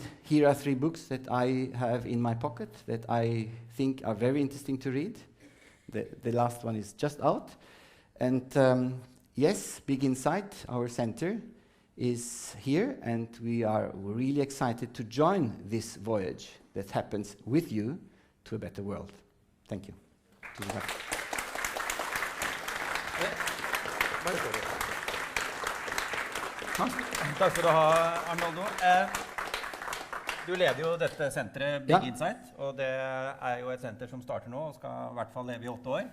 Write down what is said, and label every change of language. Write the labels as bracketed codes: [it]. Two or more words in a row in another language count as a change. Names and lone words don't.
[en] Here are 3 books that I have in my pocket that I think are very interesting to read. The last one is just out. And yes, Big Insight, our center, is here, and we are really excited to join this voyage that happens with you to a better world. Thank you. [no] Takk skal du ha, Arnoldo. Du leder jo dette senteret Big Insight, og det er jo et senter som starter nå og skal I hvert fall leve I 8 år.